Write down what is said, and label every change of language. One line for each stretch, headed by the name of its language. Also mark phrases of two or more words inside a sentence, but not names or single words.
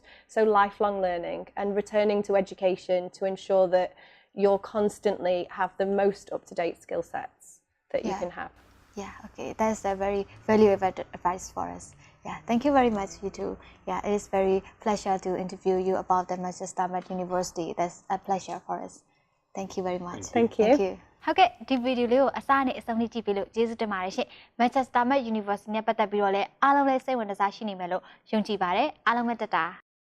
English: So lifelong learning and returning to education to ensure that you'll constantly have the most up-to-date skill sets that you can have. Yeah, okay, that's a very valuable advice for us. Yeah, thank you very much, you two. Yeah, it is very pleasure to interview you about the Manchester University. That's a pleasure for us. Thank you very much. Thank you. Thank you.
Burmese: ဟုတ်ကဲ့ဒီဗီဒီယိုလေးကိုအစားနဲ့အဆုံးထိကြည့်ပေးလို့ကျေးဇူးတင်ပါတယ်ရှင် Manchester University နဲ့ပတ်သက်ပြီးတော့လည်းအားလုံးလည်းစိတ်ဝင်စားရှိနေမယ်လို့ယုံကြည်ပါတယ်အားလုံးပဲတက်တာ